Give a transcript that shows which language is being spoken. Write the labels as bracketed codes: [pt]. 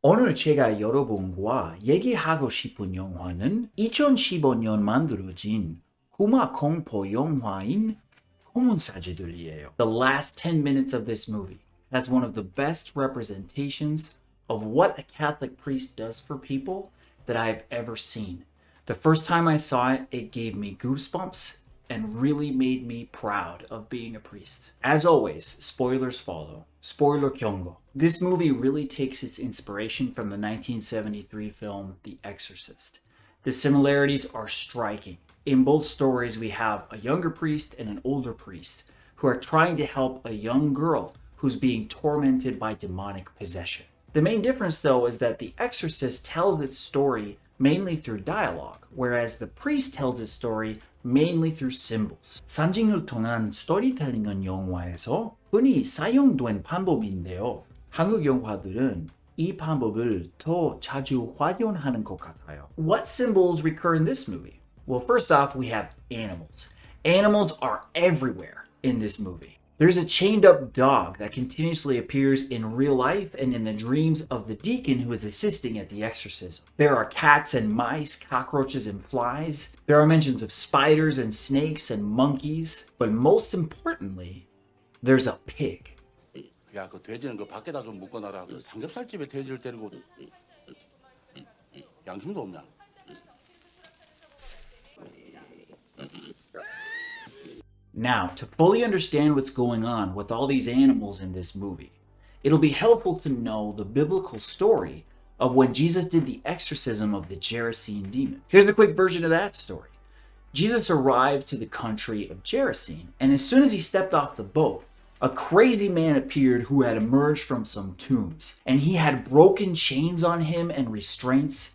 [ko] 오늘 제가 여러분과 얘기하고 싶은 영화는 2015년 만들어진 구마 공포 영화인 고문사제들이에요. [en] The last 10 minutes of this movie has one of the best representations of what a Catholic priest does for people that I've ever seen. The first time I saw it, it gave me goosebumps and really made me proud of being a priest. As always, spoilers follow. Spoiler 경고. This movie really takes its inspiration from the 1973 film The Exorcist. The similarities are striking. In both stories, we have a younger priest and an older priest who are trying to help a young girl who's being tormented by demonic possession. The main difference, though, is that The Exorcist tells its story mainly through dialogue, whereas the priest tells his story mainly through symbols. [ko] 상징을 통한 스토리텔링은 영화에서 흔히 사용된 방법인데요. 한국 영화들은 이 방법을 더 자주 활용하는 것 같아요. [en] What symbols recur in this movie? Well, first off, we have animals. Animals are everywhere in this movie. There's a chained up dog that continuously appears in real life and in the dreams of the deacon who is assisting at the exorcism. There are cats and mice, cockroaches and flies. There are mentions of spiders and snakes and monkeys. But most importantly, there's a pig. [ko] 야, 그 돼지는 그 밖에다 좀 묶어놔라. 그 삼겹살집에 돼지를 데리고 양심도 없냐? [en] Now, to fully understand what's going on with all these animals in this movie, it'll be helpful to know the biblical story of when Jesus did the exorcism of the Gerasene demon. Here's a quick version of that story. Jesus arrived to the country of Gerasene, and as soon as he stepped off the boat, a crazy man appeared who had emerged from some tombs, and he had broken chains on him and restraints.